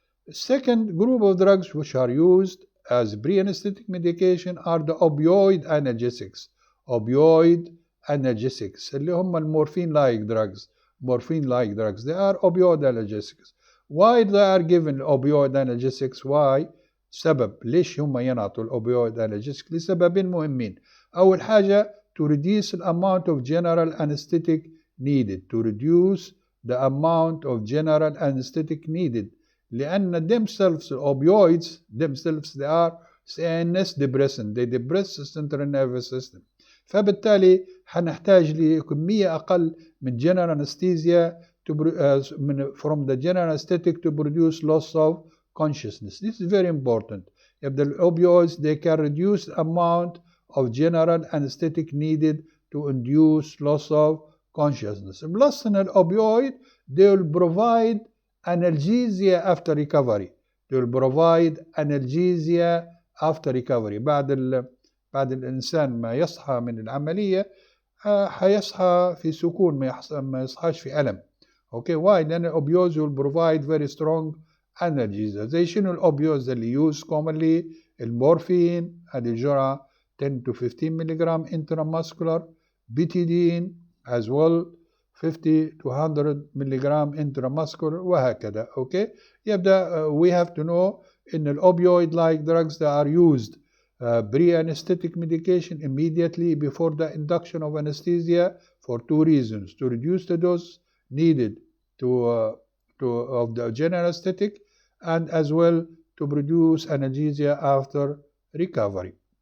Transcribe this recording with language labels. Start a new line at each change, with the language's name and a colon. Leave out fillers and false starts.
English: Second group of drugs which are used as pre-anesthetic medication are the opioid analgesics. Opioid analgesics
Arabic: اللي هم
English: morphine-like drugs. Morphine-like drugs. They are opioid analgesics. Why they are given opioid analgesics? Why?
Arabic: سبب. ليش هم ينعطوا الopioid analgesics؟ لسببين مهمين.
English: أول حاجة to reduce the amount of general anesthetic needed. To reduce the amount of general anesthetic needed.
Arabic: لأن
English: themselves opioids themselves they are CNS depressant. They depress the central nervous system.
Arabic: فبالتالي هنحتاج لكمية أقل من
English: general anesthesia from the general anesthetic to produce loss of consciousness. This is very important. If the opioids, they can reduce the amount of general anesthetic needed to induce loss of consciousness. Plus in an opioid, they will provide analgesia after recovery. They will provide analgesia after recovery.
Arabic: بعد الإنسان ما يصحى من العملية هيصحى في سكون، ما يصحاش في ألم.
English: Okay, why?
Arabic: لأن الأوبيوز
English: will provide very strong analgesia.
Arabic: زي شنو الأوبيوز اللي
English: use commonly؟
Arabic: المورفين، هذه الجرعة
English: 10 to 15
Arabic: ملغ intramuscular. بيتيدين
English: as well 50 to 100
Arabic: ملغ intramuscular وهكذا.
English: Okay,
Arabic: يبدأ
English: we have to know إن الأوبيوid like drugs that are used pre-anesthetic medication immediately before the induction of anesthesia for two reasons: to reduce the dose needed of the general anesthetic, and as well to produce analgesia after recovery.